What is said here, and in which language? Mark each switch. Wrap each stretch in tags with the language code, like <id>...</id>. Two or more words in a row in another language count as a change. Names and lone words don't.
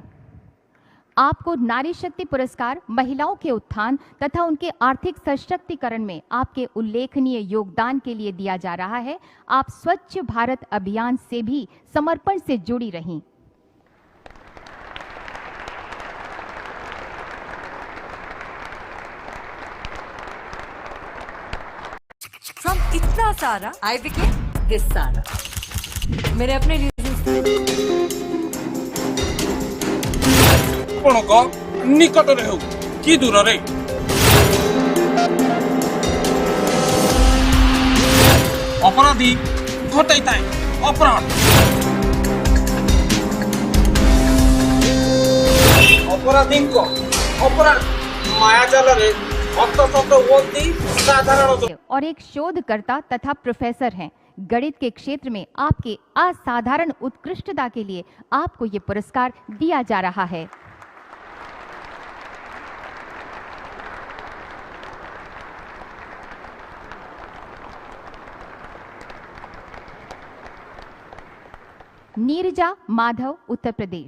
<hi>आपको नारी शक्ति पुरस्कार महिलाओं के उत्थान तथा उनके आर्थिक सशक्तिकरण में आपके उल्लेखनीय योगदान के लिए दिया जा रहा है। आप स्वच्छ भारत अभियान से भी समर्पण से जुड़ी रहीं।</hi> <en>From</en> <hi>इतना सारा</hi> <en>I became this सारा।</en> <hi>मेरे अपने</hi> <or>ଆପଣଙ୍କ ନିକଟରେ ହେଉ କି ଦୂରରେ ଅପରାଧୀ ଘଟାଇଥାଏ ଅପରାଧ। ଅପରାଧୀଙ୍କ ଅପରାଧ ମାୟାଜାଲରେ ହନ୍ତସନ୍ତ ହୁଅନ୍ତି ସାଧାରଣ ଲୋକ।</or> <hi>और एक शोधकर्ता तथा प्रोफेसर हैं। गणित के क्षेत्र में आपके असाधारण उत्कृष्टता के लिए आपको ये पुरस्कार दिया जा रहा है। नीरजा माधव, उत्तर प्रदेश।</hi>